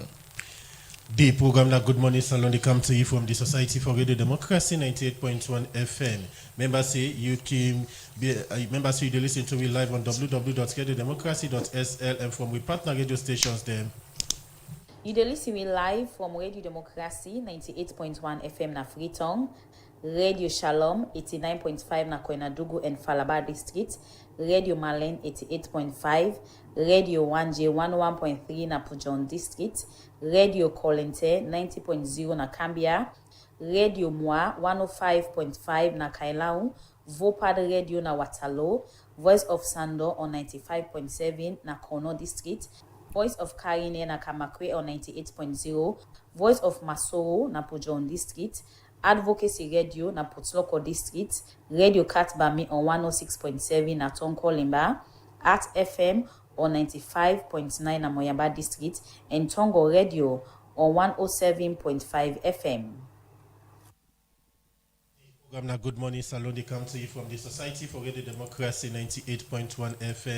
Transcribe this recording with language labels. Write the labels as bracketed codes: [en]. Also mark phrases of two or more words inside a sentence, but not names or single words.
[kri] The program that Good Morning Salon they come to you from the Society for Radio Democracy 98.1 FM. Members say you can be members you listen to me live on www.radiodemocracy.sl and from we partner radio stations them. You listen me live from Radio Democracy 98.1 FM na Freetown, Radio Shalom 89.5 na Koinadugu and Falaba District, Radio Malen 88.5, Radio 1J 11.3 na Pujon District, Radio Kolente 90.0 na Cambia, Radio Moi 105.5 na Kailau, Vopad Radio na Watalo, Voice of Sando on 95.7 na Kono District, Voice of Karine na Kamakwe on 98.0, Voice of Masoro na Pujon District, Advocacy Radio na Potloko District, Radio Katbami on 106.7 na Tonko Limba, Art FM on 95.9 na Moyamba District, and Tongo Radio on 107.5 FM. Good Morning Salon, they come to you from the Society for Radio Democracy 98.1 FM.